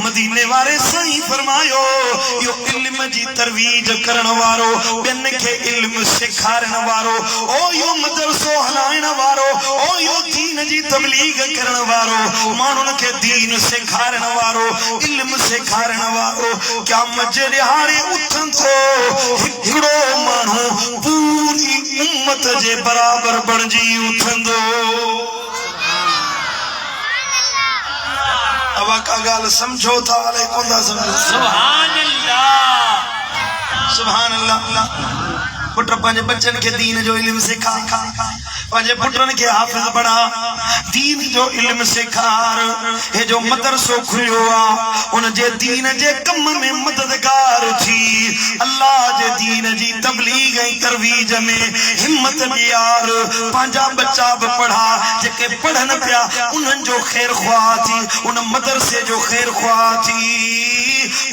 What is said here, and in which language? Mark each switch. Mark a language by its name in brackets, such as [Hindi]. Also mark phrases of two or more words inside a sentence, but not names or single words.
[Sindhi] मदीने वारे साईं फरमायो इहो इल्म जी तरवीज करण वारो ॿियनि खे इल्म सेखारण वारो ओ इहो मदरसो हलाइण वारो ओ इहो दीन जी तबलीग करण वारो माण्हुनि खे दीन सेखारण वारो इल्म सेखारण वारो क़यामत जे ॾिहाड़े उथंदो हिकिड़ो माण्हू पूरी उम्मत जे बराबर बणिजी उथंदो। [Punjabi] अब का गाल समझो था वाले कौन दा समझो [Arabic] سبحان الله سبحان الله. [Sindhi] पुट पंहिंजे बच्चन के दीन जो इल्म सिखा पंहिंजे पुटनि खे हाफ़िज़ बणा, दीन जो इल्म सेखार। हे जो मदरसो खुलियो आहे उन जे दीन जे कम में मददगार थी, अल्लाह जे दीन जी तबलीग ऐं तरवीज में हिम्मत ॾियार। पंहिंजा बच्चा बि पढ़ा, जेके पढ़नि पिया उन्हनि जो ख़ैर ख़्वाह थी, उन मदरसे जो ख़ैर ख़्वाह थी।